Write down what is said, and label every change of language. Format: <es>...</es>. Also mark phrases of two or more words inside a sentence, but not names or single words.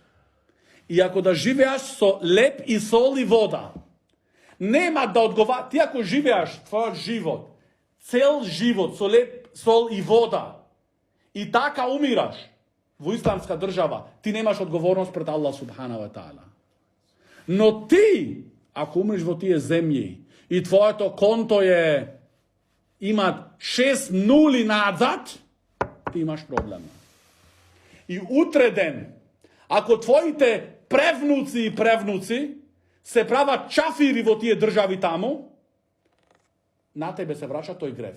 <mk>И ако да живеаш со леп и сол и вода, нема да одговара. Ти ако живеаш твојот живот, цел живот со леп, сол и вода, и така умираш во исламска држава, ти немаш одговорност пред Аллах</mk> <ar>سبحانه وتعالى.</ar> <mk>Но ти, ако умреш во тие земји и твоето конто има 6 нули назад, ти имаш проблем. И утре ден, ако твоите превнуци и превнуци се прават чафири во тие држави таму, на тебе се врача тој грев.</mk>